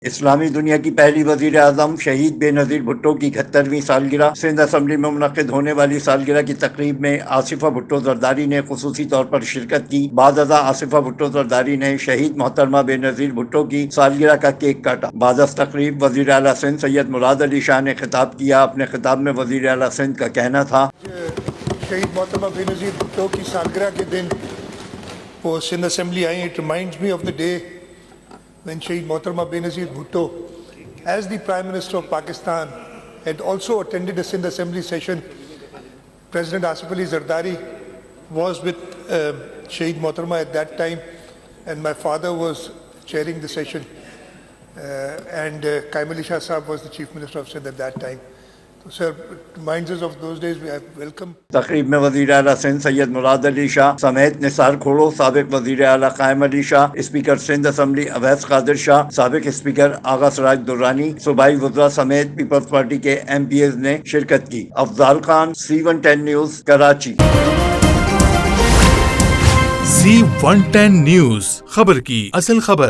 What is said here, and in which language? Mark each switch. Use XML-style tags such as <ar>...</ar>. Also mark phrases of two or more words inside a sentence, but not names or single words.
<ur>اسلامی دنیا کی پہلی وزیر اعظم شہید بینظیر بھٹو کی 71ویں سالگرہ سندھ اسمبلی میں منعقد ہونے والی سالگرہ کی تقریب میں آصفہ بھٹو زرداری نے خصوصی طور پر شرکت کی. بعدازاں آصفہ بھٹو زرداری نے شہید محترمہ بینظیر بھٹو کی سالگرہ کا کیک کاٹا. بعدازاں تقریب وزیر اعلیٰ سندھ سید مراد علی شاہ نے خطاب کیا. اپنے خطاب میں وزیر اعلیٰ سندھ کا کہنا تھا, شہید محترمہ بینظیر بھٹو کی سالگرہ کے دن وہ سندھ اسمبلی آئی.</ur> <en>it reminds me of the day when Shaheed Mohtarama Benazir Bhutto, as the Prime Minister of Pakistan, had also attended a Sindh Assembly session. President Asif Ali Zardari was with Shaheed Mohtarama at that time, and my father was chairing the session, and Qaim Ali Shah Sahab was the Chief Minister of Sindh at that time. So, sir, it reminds us of those days. We have welcome.</en> <ur>تقریب میں وزیر اعلیٰ سندھ سید مراد علی شاہ سمیت نثار کھوڑو، سابق وزیر اعلیٰ قائم علی شاہ، اسپیکر سندھ اسمبلی اویس قادر شاہ، سابق اسپیکر آغا سراج درانی، صوبائی وزرا سمیت پیپلز پارٹی کے MPs نے شرکت کی. افضال خان، C110 نیوز، کراچی. C110 نیوز، خبر کی اصل خبر.</ur>